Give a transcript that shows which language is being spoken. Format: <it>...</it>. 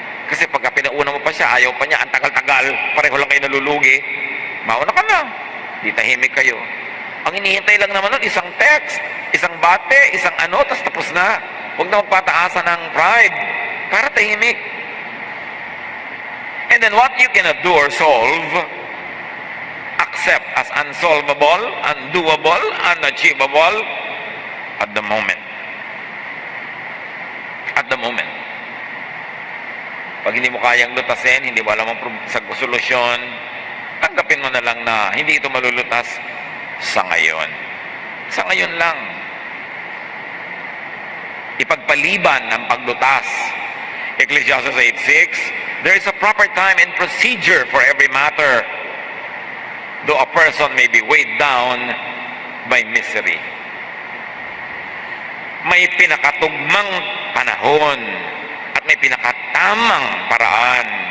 <tl>Kasi pagka pinauna mo pa siya, ayaw pa niya, ang tagal-tagal, pareho lang kayo nalulugi. Mauna ka na. Di tahimik kayo. Ang inihintay lang naman nun, isang text, isang bate, isang ano, tas tapos na. Huwag na magpataasan ng pride. Para tahimik.</tl> <en>And then what you cannot do or solve, accept as unsolvable, undoable, unachievable at the moment. At the moment.</en> <tl>Pag hindi mo kayang lutasin, hindi mo alam ang solusyon, tanggapin mo na lang na hindi ito malulutas sa ngayon. Sa ngayon lang. Ipagpaliban ang paglutas.</tl> <en>Ecclesiastes 8:6, there is a proper time and procedure for every matter, though a person may be weighed down by misery.</en> <tl>May pinakatugmang panahon at may pinakatamang paraan.</tl>